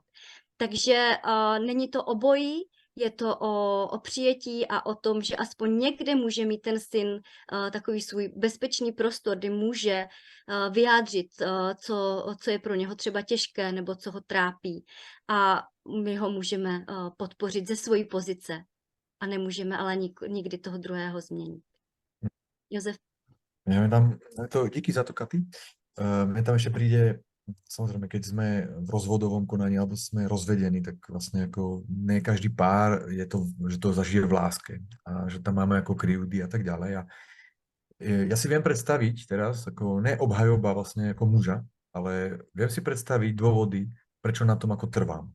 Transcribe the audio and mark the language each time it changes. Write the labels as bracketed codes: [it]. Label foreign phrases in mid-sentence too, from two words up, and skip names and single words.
[cs] Takže, není to obojí, je to o přijetí a o tom, že aspoň někde může mít ten syn, takový svůj bezpečný prostor, kdy může, vyjádřit, co je pro něho třeba těžké nebo co ho trápí. A my ho můžeme, podpořit ze svojí pozice a nemůžeme ale nikdy toho druhého změnit. Jozef? [sk] Mne tam, [cs] díky za to, Katy. [sk] Mne tam ešte príde, samozrejme, keď sme v rozvodovom konaní alebo sme rozvedení, tak vlastne ako ne každý pár je to, že to zažije v láske a že tam máme ako krivdy a tak ďalej. A ja si viem predstaviť teraz, ako ne obhajoba vlastne ako muža, ale viem si predstaviť dôvody, prečo na tom ako trvám.